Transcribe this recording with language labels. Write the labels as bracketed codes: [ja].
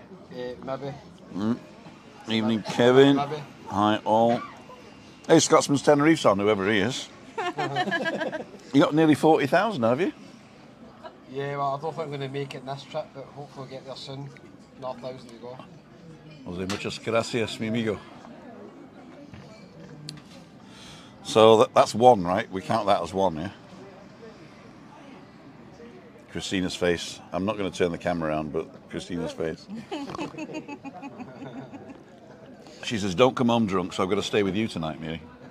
[en] Maybe. Evening, Kevin. Maybe. Hi all. Hey, Scotsman's Tenerife's on, whoever he is. You got nearly 40,000, have you? Yeah, well, I don't think I'm going to make it in this trip, but hopefully I'll get there soon. Another 1,000 to go. [es] Jose, muchas gracias, mi amigo. [en] So that's one, right? We count that as one, yeah? Christina's face. I'm not going to turn the camera around, but Christina's face. She says, don't come home drunk, so I've got to stay with you tonight, Mary.